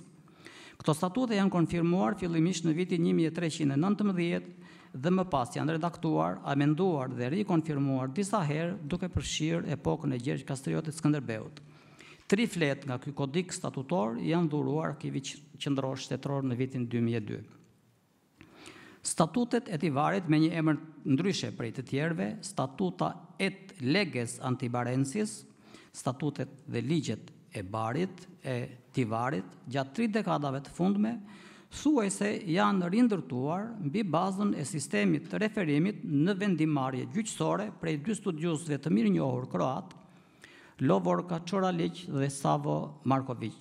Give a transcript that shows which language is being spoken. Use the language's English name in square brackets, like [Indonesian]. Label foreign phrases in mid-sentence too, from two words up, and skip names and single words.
[Albanian] Këto statute janë konfirmuar fillimisht në vitin 1319 dhe më pas janë redaktuar, amenduar dhe rikonfirmuar disa herë duke përfshirë epokën e Gjergj Kastriotit Skënderbeut. 3 flet nga ky kodik statutor janë dhuruar Arkivit Qendror Shtetëror në vitin 2002. Statutet e Tivarit me një emër ndryshe prej të tjerëve, [Latin] statuta et leges antibarensis, [Albanian] statutet dhe ligjet e Barit, e Tivarit, gjatë 3 dekadave të fundme, thuajse janë rindërtuar mbi bazën e sistemit të referimit në vendimarrje gjyqësore prej 2 studiusëve të mirënjohur kroat, Lovorka Çoraliq dhe Savo Marković.